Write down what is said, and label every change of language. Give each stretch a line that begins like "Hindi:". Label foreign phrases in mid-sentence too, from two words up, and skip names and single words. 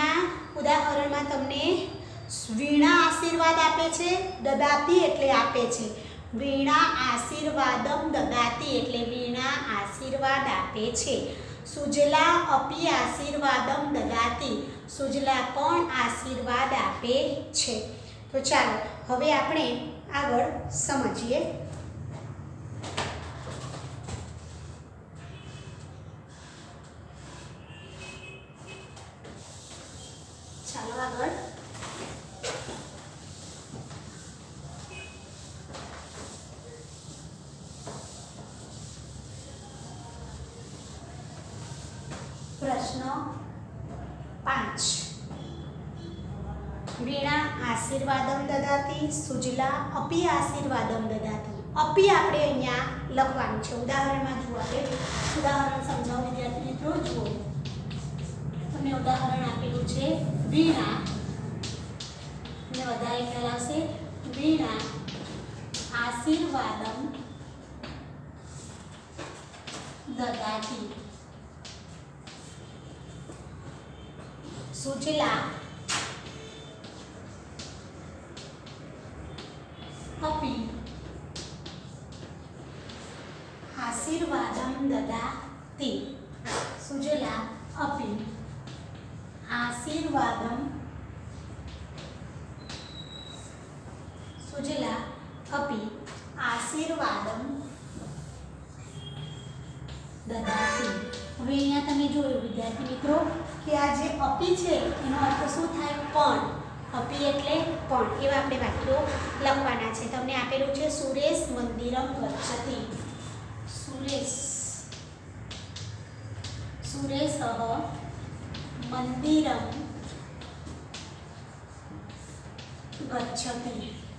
Gujarati: ઉદાહરણમાં તમને વીણા આશીર્વાદ આપે છે દદાતિ એટલે આપે છે
Sanskrit: વીણા આશીર્વાદમ દદાતિ
Gujarati: એટલે વીણા આશીર્વાદ આપે છે
Sanskrit: સુજલા અપી આશીર્વાદમ દદાતિ
Gujarati: સુજલા પણ આશીર્વાદ આપે છે તો ચાલો હવે આપણે આગળ સમજીએ ચાલો આગળ
Sanskrit: प्रश्न 5 वीणा आशीर्वादम ददाति सुजला अपि आशीर्वादम ददाति अपि
Gujarati: આપણે અહીંયા લખવાનું છે ઉદાહરણમાં જુઓ આપણે ઉદાહરણ સમજાવો વિદ્યાર્થી મિત્રો જુઓ તમને ઉદાહરણ આપેલું છે વીણા ને વધારે ખ્યાલ આવશે
Sanskrit: વીણા આશીર્વાદમ દદાતિ सुजला अपि आशीर्वादं ददाति सुजला अपि आशीर्वादं सुजला अपि आशीर्वादं ददाति
Gujarati: હવે અહીંયા તમે જોયું વિદ્યાર્થી મિત્રો કે આ જે અપી છે એનો અર્થ શું થાય પણ અપી એટલે પણ એવા આપણે વાક્યો લખવાના છે તમને આપેલું છે
Sanskrit: સુરેશ મંદિરમ ગચ્છતિ સુરેશઃ મંદિરમ ગચ્છતિ.